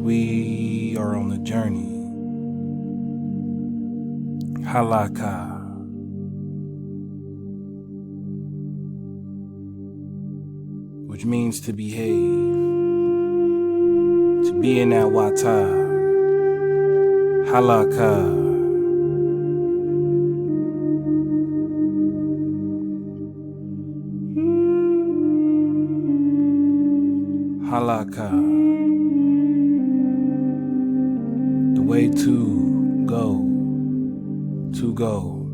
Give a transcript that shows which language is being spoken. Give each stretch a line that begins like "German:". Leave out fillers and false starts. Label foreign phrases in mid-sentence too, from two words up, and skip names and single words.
English: We are on the journey. Halaka. Which means to behave. To be in that HaWaH. Halaka. Halaka, the way to go, to go.